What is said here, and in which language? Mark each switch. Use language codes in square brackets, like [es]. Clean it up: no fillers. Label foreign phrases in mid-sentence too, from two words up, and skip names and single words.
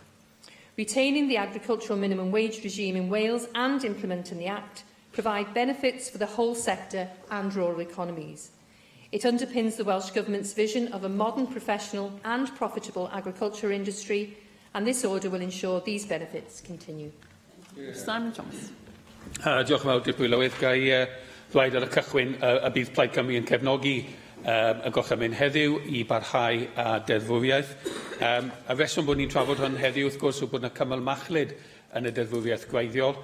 [en] Retaining the agricultural minimum wage regime in Wales and implementing the Act provide benefits for the whole sector and rural economies. It underpins the Welsh Government's vision of a modern, professional and profitable agriculture industry, and this order will ensure these benefits continue. Simon Thomas. [cy] Diolch yn fawr, Dirprwy Lywydd. Gai ddweud ar y cychwyn y bydd Plaid Cymru yn cefnogi y gorchymyn heddiw i barhau a deddfwriaeth. Y reswm bod ni'n trafod hwn heddiw, wrth gwrs, yw bod yna cymal machlyd yn y deddfwriaeth gwreiddiol.